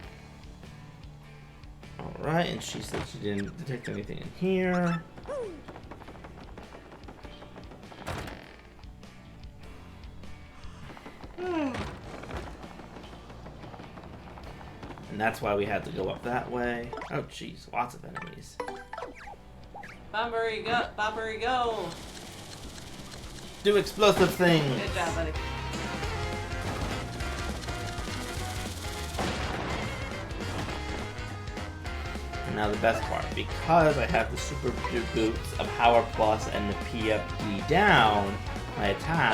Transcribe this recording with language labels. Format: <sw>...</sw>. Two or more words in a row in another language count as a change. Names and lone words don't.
<en>Alright, and she said she didn't detect anything in here. And that's why we had to go up that way. Oh jeez, lots of enemies. Bombery go! Bombery go! Do explosive things! Good job, buddy. And now the best part, because I have the super boots, a power plus, and the P up, D down, my attack</en>